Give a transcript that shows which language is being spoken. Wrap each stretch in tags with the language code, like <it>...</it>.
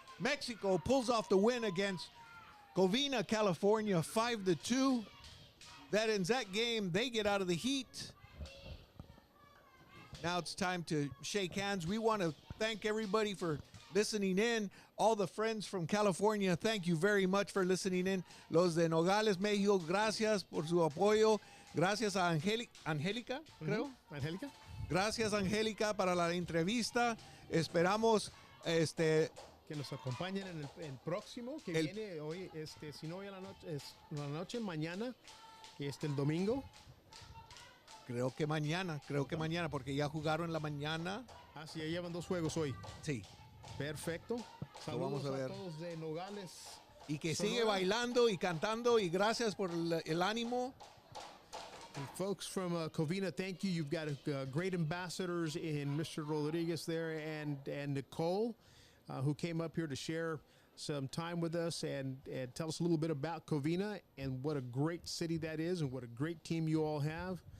<en>Mexico pulls off the win against Covina, California, 5-2. That ends that game. They get out of the heat. Now it's time to shake hands. We want to thank everybody for listening in. All the friends from California, thank you very much for listening in.</en> <es>Los de Nogales, Mexico, gracias por su apoyo. Gracias a Angélica, creo. Angélica. Gracias, Angélica, para la entrevista. Esperamos que nos acompañen en el próximo, que viene hoy, si no hoy a la noche, mañana, el domingo. Creo que mañana, porque ya jugaron en la mañana. Ah, sí, ya llevan 2 juegos hoy. Sí. Perfecto. Saludos vamos a ver. todos de Nogales. Y que Sonora. sigue bailando y cantando, y gracias por el ánimo.</es> <en>And folks from Covina, thank you. You've got great ambassadors in Mr. Rodriguez there and Nicole, who came up here to share some time with us and tell us a little bit about Covina and what a great city that is and what a great team you all have.</en>